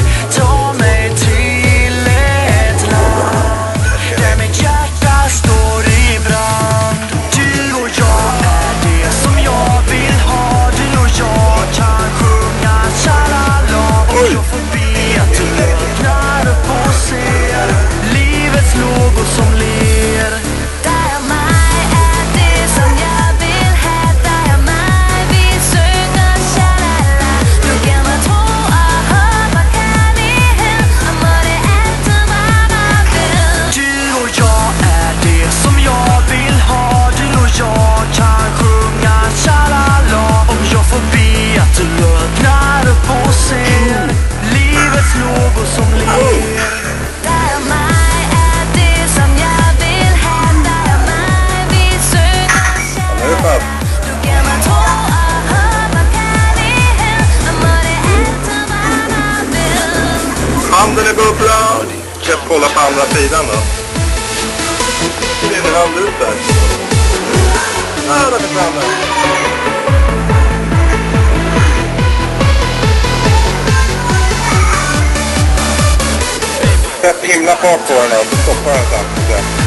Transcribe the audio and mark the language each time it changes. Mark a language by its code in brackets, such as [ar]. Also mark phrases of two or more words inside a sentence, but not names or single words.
[sv] Ta mig till ett land där mitt hjärta står i brand. Du och jag är det som jag vill ha. Du och jag kan sjunga tjalala. Och jag får be att du öppnar upp och ser livets lågor som ler. [da] dig og mig er det som jeg vil have. Dig og mig, vi synger shalala. Du giver mig tro og håb og kærlighed. Og må det altid vare ved. [sv] Du och jag är det som jag vill ha. Du och jag kan sjunga tjalala. Om jag får be att du öppnar upp och ser livets lågor som ler. [da] Dig og mig er det som jeg vil have. Dig og mig, vi synger shalala. Du giver mig tro og håb og kærlighed. Og må det altid vare ved. [sv] Handen är bubbla. Kan jag kolla på andra sidan då? Det är en hand ut där. Där är framme. Sätt himla fart på den då, så stoppar den sen.